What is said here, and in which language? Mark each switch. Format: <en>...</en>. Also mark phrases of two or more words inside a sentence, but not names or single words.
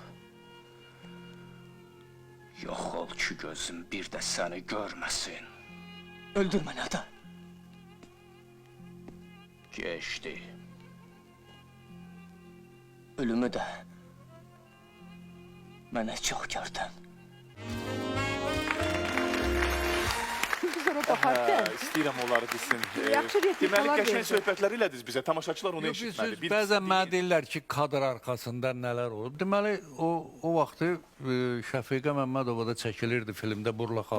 <tr>Yok ol ki gözüm bir de seni görmesin. Öldürme ata. Geçti. Ölümü de bana çok gördün.</tr> <az>Sonra baxarkən İstəyirəm onları bilsin. Yaxşı replikalar Deməli, qəşəng verdi. söhbətləri elədiniz bizə. Tamaşaçılar onu Yox, eşitmədi. siz bəzən mənə deyirlər ki, kadr arxasında nələr olub. Deməli, o vaxtı Şəfiqə Məmmədova da çəkilirdi filmdə Burla Xatuna.</az>